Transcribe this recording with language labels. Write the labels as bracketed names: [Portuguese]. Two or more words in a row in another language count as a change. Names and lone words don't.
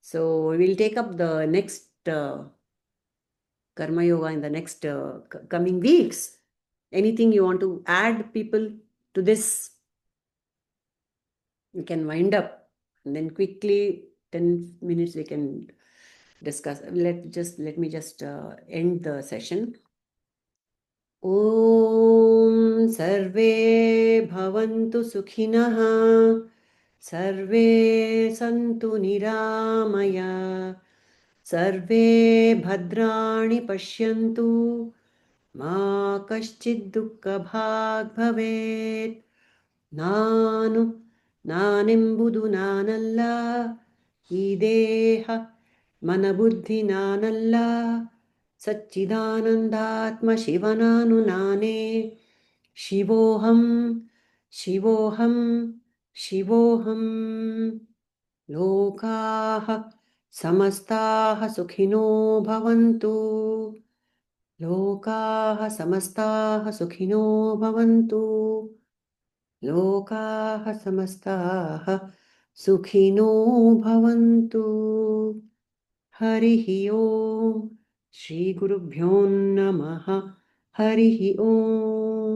[English] So we will take up the next Karma Yoga in the next coming weeks. Anything you want to add, people, to this? We can wind up and then quickly 10 minutes we can discuss. Let me just end the session. [Sanskrit] ॐ सर्वे भवन्तु सुखिनः सर्वे सन्तु निरामय सर्वे भद्राणि पश्यन्तु मा कश्चित् दुःखभाग् भवेत् [Kannada] ನಾನು ನಾನೆಂಬುದು ನಾನಲ್ಲ ಈ ದೇಹ ಮನಬುದ್ಧಿ ನಾನಲ್ಲ ಸಚ್ಚಿದಾನಂದಾತ್ಮ ಶಿವನಾನು ನಾನೇ [Sanskrit] ಶಿವೋಹಂ ಶಿವೋಹಂ ಶಿವೋಹಂ ಲೋಕಾಃ ಸಮಸ್ತಾಃ ಸುಖಿನೋ ಭವಂತು ಲೋಕಾಃ ಸಮಸ್ತಾಃ ಸುಖಿನೋ ಭವಂತು लोकाः समस्ताः सुखिनो भवन्तु हरिः ओम् श्रीगुरुभ्यो नमः हरिः ओम्